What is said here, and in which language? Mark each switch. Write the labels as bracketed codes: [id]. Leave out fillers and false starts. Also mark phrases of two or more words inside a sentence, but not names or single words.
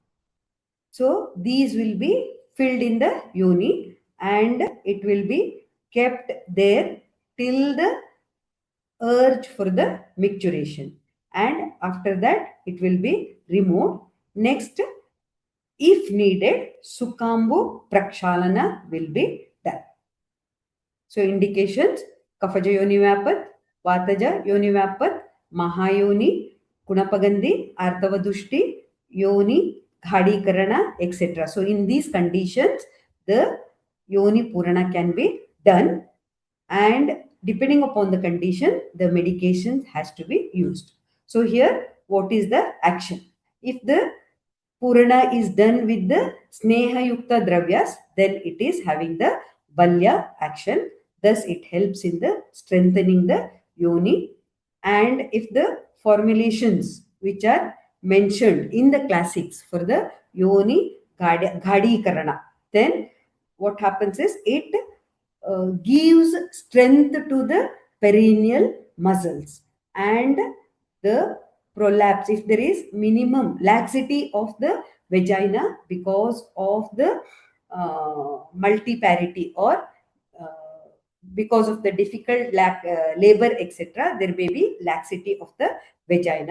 [en] So these will be filled in the yoni and it will be kept there till the urge for the micturition, and after that it will be removed. Next, if needed, Sukambu Prakshalana will be done. So indications: Kafaja Yoni Vapat, Vataja Yoni Vapat, Mahayoni, Kunapagandhi, Artavadushti, Yoni, Ghadikarana, etc. So in these conditions, the Yoni Purana can be done, and depending upon the condition, the medication has to be used. So here, what is the action? If the Purana is done with the Sneha Yukta Dravyas, then it is having the Balya action. Thus, it helps in the strengthening the yoni. And if the formulations which are mentioned in the classics for the yoni ghadi karana, then what happens is it gives strength to the perineal muscles, and the prolapse, if there is minimum laxity of the vagina because of the multiparity, or because of the difficult labor, etc., there may be laxity of the vagina.